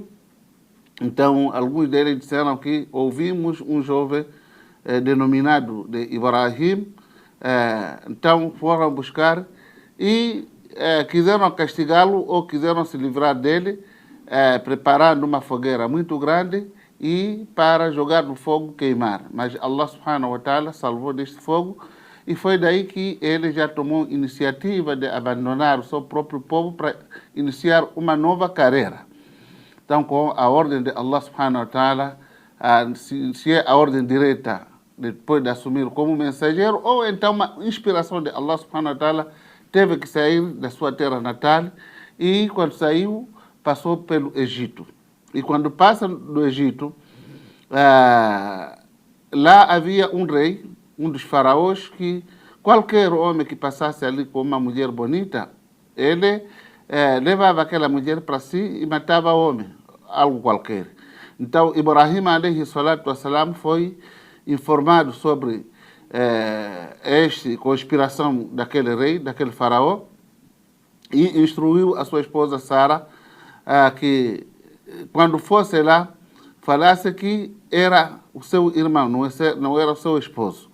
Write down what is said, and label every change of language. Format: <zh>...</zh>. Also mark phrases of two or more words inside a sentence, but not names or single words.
<pt>Então, alguns deles disseram que ouvimos um jovem denominado de Ibrahim. Então, foram buscar e quiseram castigá-lo ou quiseram se livrar dele, preparando uma fogueira muito grande e para jogar no fogo queimar. Mas Allah</pt> <ar>سبحانه وتعالى</ar> <pt>salvou deste fogo e foi daí que ele já tomou iniciativa de abandonar o seu próprio povo para iniciar uma nova carreira. Então, com a ordem de Allah</pt> <ar>سبحانه وتعالى,</ar> <pt>se é a ordem direta depois de assumir como mensageiro, ou então uma inspiração de Allah</pt> <ar>سبحانه وتعالى,</ar> <pt>teve que sair da sua terra natal e quando saiu, passou pelo Egito. E quando passa do Egito, lá havia um rei, um dos faraós, que qualquer homem que passasse ali com uma mulher bonita, ele levava aquela mulher para si e matava o homem, algo qualquer. Então,</pt> <ar>إبراهيم، عليه الصلاة والسلام,</ar> <pt>foi informado sobre esta conspiração daquele rei, daquele faraó, e instruiu a sua esposa Sara que, quando fosse lá, falasse que era o seu irmão, não era o seu esposo.</pt>